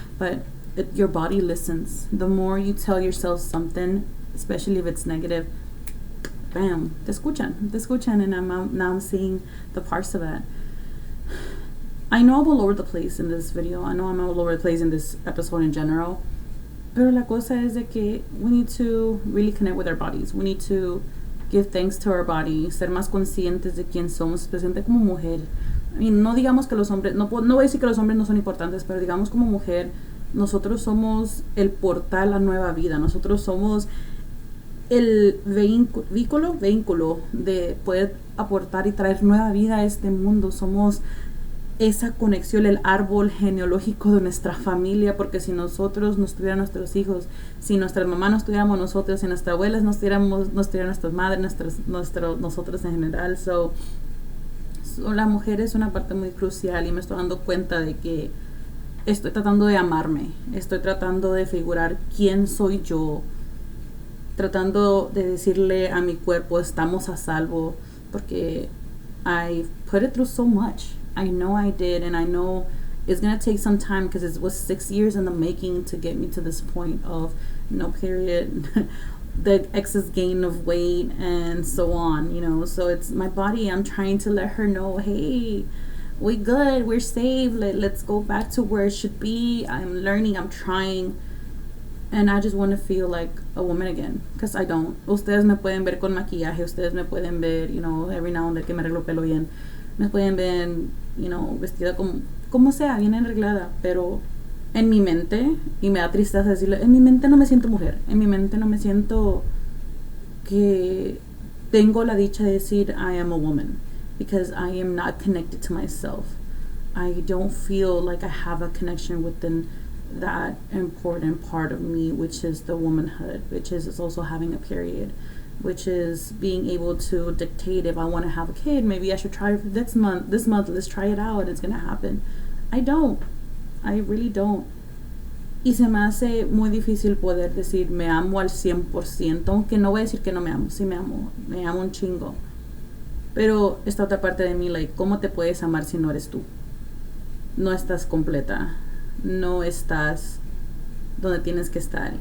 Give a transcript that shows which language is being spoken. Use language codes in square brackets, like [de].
[en] But your body listens. The more you tell yourself something, especially if it's negative, bam, [es] te escuchan, [en] and now I'm seeing the parts of it. I know I'm all over the place in this video. I know I'm all over the place in this episode in general. [es] Pero la cosa es de que [en] we need to really connect with our bodies. We need to give thanks to our body. [es] Ser más conscientes de quién somos, especialmente como mujer. [en] I mean, [es] no digamos que los hombres, no voy a decir que los hombres no son importantes, pero digamos como mujer, nosotros somos el portal a nueva vida. Nosotros somos el vehículo de poder aportar y traer nueva vida a este mundo. Somos esa conexión, el árbol genealógico de nuestra familia, porque si nosotros no estuvieran nuestros hijos, si nuestras mamás no estuviéramos nosotros, si nuestras abuelas no estuvieran nuestras madres, nosotros en general. So, la mujer es una parte muy crucial y me estoy dando cuenta de que estoy tratando de amarme, estoy tratando de figurar quién soy yo, tratando de decirle a mi cuerpo estamos a salvo, porque [en] I put it through so much. I know I did, and I know it's gonna take some time because it was 6 years in the making to get me to this point of no period, the excess gain of weight, and so on. So it's my body. I'm trying to let her know, hey, we good, we're safe. Let's go back to where it should be. I'm learning. I'm trying. And I just want to feel like a woman again, because I don't. [es] Ustedes me pueden ver con maquillaje, ustedes me pueden ver, [en] every now and then [es] que me arreglo el pelo bien. Me pueden ver, vestida como sea, bien arreglada, pero en mi mente, y me da tristeza decirlo, en mi mente no me siento mujer, en mi mente no me siento que tengo la dicha de decir [en] I am a woman, because I am not connected to myself. I don't feel like I have a connection within that important part of me, which is the womanhood, which is also having a period, which is being able to dictate if I want to have a kid. Maybe I should try this month, let's try it out, it's gonna happen. I really don't. [es] Y se me hace muy difícil poder decir me amo al 100%, aunque no voy a decir que no me amo, sí me amo un chingo. Pero esta otra parte de mí, like, ¿cómo te puedes amar si no eres tú? No estás completa, no estás donde tienes que estar.